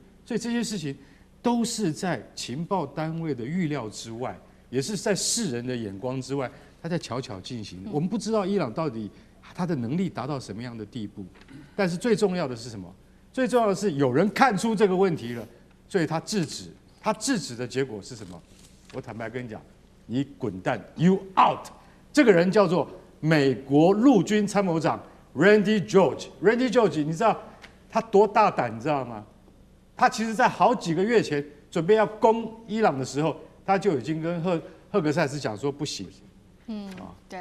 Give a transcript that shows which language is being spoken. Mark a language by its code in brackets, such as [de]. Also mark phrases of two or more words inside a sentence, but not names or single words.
[zh] 所以這些事情都是在情報單位的預料之外，也是在世人的眼光之外。他在悄悄進行，我們不知道伊朗到底他的能力達到什麼樣的地步，但是最重要的是什麼？最重要的是有人看出這個問題了，所以他制止。他制止的結果是什麼？我坦白跟你講，你滾蛋 ， [en] You out。 [zh] 這個人叫做美國陸軍參謀長 Randy George。Randy George， 你知道他多大膽，你知道嗎？他其實在好幾個月前準備要攻伊朗的時候，他就已經跟赫格塞斯講說不行。對，